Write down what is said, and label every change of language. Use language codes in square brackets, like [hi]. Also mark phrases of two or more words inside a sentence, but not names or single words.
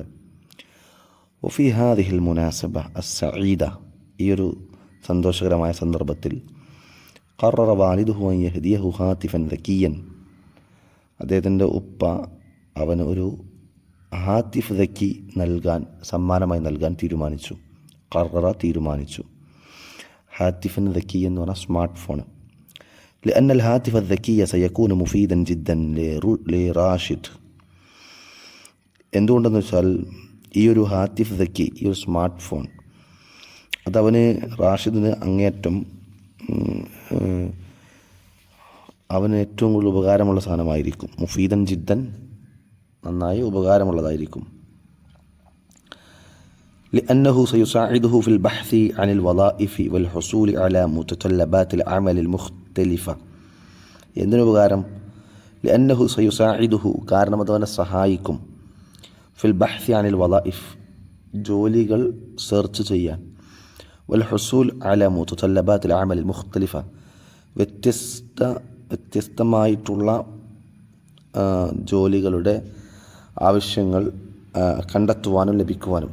[ar] وفي هذه المناسبة السعيدة, [ml] ഈ ഒരു സന്തോഷകരമായ സന്ദർഭത്തിൽ [ar] قرر والده أن يهديه هاتفا ذكيا, [ml] അദ്ദേഹത്തിൻ്റെ ഉപ്പ അവന് ഒരു [ar] هاتف ذكي [ml] സമ്മാനമായി നൽകാൻ തീരുമാനിച്ചു. ഖററ തീരുമാനിച്ചു. [ar] هاتف ذكي [ml] എന്ന് പറഞ്ഞാൽ [en] smart phone. [ar] لأن الهاتف الذكي سيكون مفيدا جدا لراشد. [ml] എന്തുകൊണ്ടെന്ന് വെച്ചാൽ ഈ ഒരു [ar] هاتف ذكي, [ml] ഈ ഒരു [en] smart phone, [ml] അതവന് റാഷിദിന് അങ്ങേയറ്റം അവന് ഏറ്റവും കൂടുതൽ ഉപകാരമുള്ള സാധനമായിരിക്കും. [ar] مفيدا جدا, [ml] നന്നായി ഉപകാരമുള്ളതായിരിക്കും. [ar] لأنه سيساعده في البحث عن الوظائف والحصول على متطلبات العمل المختلفة. [ml] എന്തിനു ഉപകാരം? [ar] لأنه سيساعده, [ml] കാരണം അതവനെ സഹായിക്കും. [ar] في البحث عن الوظائف, [ml] ജോലികൾ സെർച്ച് ചെയ്യാൻ. [ar] والحصول على متطلبات العمل المختلفة, [ml] വ്യത്യസ്തമായിട്ടുള്ള ജോലികളുടെ ആവശ്യങ്ങൾ കണ്ടെത്തുവാനും ലഭിക്കുവാനും.